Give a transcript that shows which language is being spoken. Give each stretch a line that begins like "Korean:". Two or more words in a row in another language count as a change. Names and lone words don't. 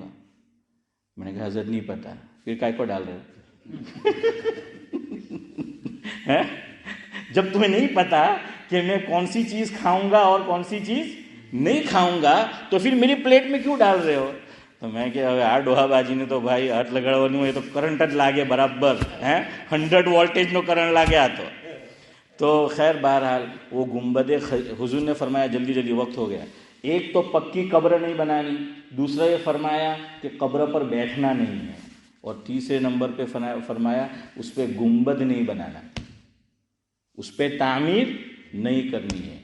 Urdu: میں نے کہا حضرت نہیں پتہ۔ پھر کائے کو ڈال رہے ہو؟ جب تمہیں نہیں پتا کہ میں کون سی چیز کھاؤں گا اور کون سی چیز نہیں کھاؤں گا تو پھر میری پلیٹ میں کیوں ڈال رہے ہو؟ تو میں کہ
Gujarati: આ ડોહાબાજીને તો ભાઈ હાથ લગાડવાનું હોય તો કરંટ જ લાગે બરાબર، 100 વોલ્ટેજનો કરંટ લાગે આ તો
Urdu: خیر بہرحال وہ گنبد حضور نے فرمایا جلدی جلدی وقت ہو گیا، ایک تو پکی قبر نہیں بنانی، دوسرا یہ فرمایا کہ قبر پر بیٹھنا نہیں ہے، اور تیسرے نمبر پہ فرمایا اس پہ گنبد نہیں بنانا، اس پہ تعمیر نہیں کرنی ہے۔